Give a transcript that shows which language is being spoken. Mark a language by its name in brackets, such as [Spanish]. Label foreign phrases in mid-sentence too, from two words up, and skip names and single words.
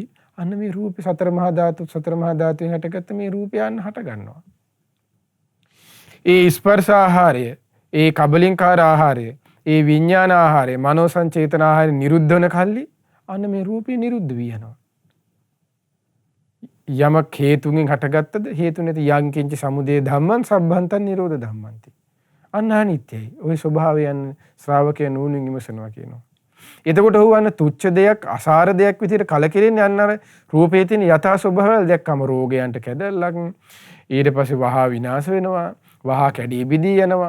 [Sinhala] අන්න මේ රූපේ සතර මහා ධාතු සතර මහා ධාතුන් හටගත්ත මේ රූපය අන්න හට ගන්නවා. ඒ ස්පර්ශ ආහාරය, ඒ කබලින්කාර ආහාරය, ඒ විඥාන ආහාරය, මනෝ සංචේතන ආහාරය නිරුද්ධ වෙන කල්ලි අන්න මේ රූපය නිරුද්ධ වී යනවා. යමක් හේතුන්ගෙන් හටගත්තද හේතු නැති [Pali] යං කිංච සමුදය ධම්මං සම්භන්තං නිරෝධ ධම්මන්ති. [Sinhala] අන්න අනිත්‍යයි. ওই ස්වභාවයන් ශ්‍රාවකයන් නුනින් විමසනවා කියනවා. එතකොට ඔහු අන්න තුච්ච දෙයක්, අසාර දෙයක් විදිහට කලකිරෙන්නේ අන්න අර රූපයේ තියෙන යථා ස්වභාවය දැක්කම රෝගයන්ට කැදල්ලක්. ඊට පස්සේ වහා විනාශ වෙනවා, වහා කැඩී බිදී යනවා.